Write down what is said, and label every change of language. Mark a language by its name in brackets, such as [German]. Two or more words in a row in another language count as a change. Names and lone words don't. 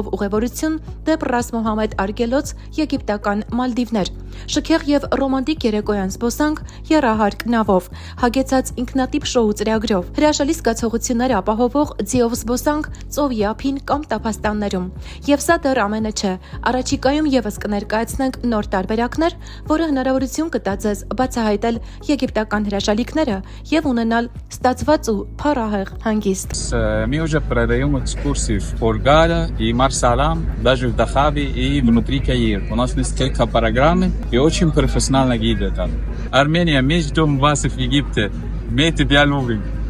[Armenian] ուղևորություն դեպ Ռաս Մոհամեդ արգելոց եգիպտական Մալդիվներ, շքեղ եւ ռոմանտիկ երեկոյան զբոսանք եռահարկ նավով, հագեցած ինքնատիպ շոու ծրագրով, հրաշալի զգացողություններ ապահովող ձիով զբոսանք ծովի ափին կամ տափաստաններում։ Եվ սա դեռ ամենը չէ, առաջիկայում եւս կներկայացնենք нոր տարբերակներ, որը հնարավորություն կտա ձեզ բացահայտել եգիպտական հրաշալիքները եւ ունենալ статված ու փառահեղ հանգիստ։ [Russian] Мы уже продаем экскурсии в Хургада и Марсалам, даже в Дахабе и внутри Каира. У нас несколько программ и очень профессионально гиды там. Армения, мы ждем вас в Египте. Мы тебя любим.